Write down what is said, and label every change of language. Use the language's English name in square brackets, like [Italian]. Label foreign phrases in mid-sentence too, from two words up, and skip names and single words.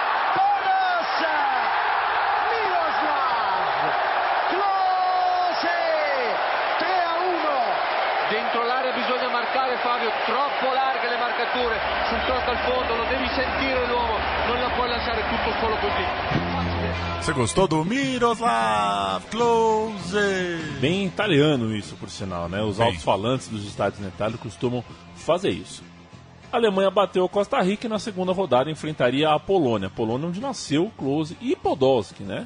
[Italian] dentro l'area bisogna marcare, Fabio, troppo larghe le marcature, sul tocco al fondo, lo devi sentire l'uomo, non la puoi lasciare tutto solo così. [Portuguese] Você gostou do Miroslav Klose? Bem italiano isso, por sinal, né? Os alto-falantes dos estádios na Itália costumam fazer isso. A Alemanha bateu a Costa Rica e na segunda rodada enfrentaria a Polônia. A Polônia onde nasceu Klose e Podolski, né?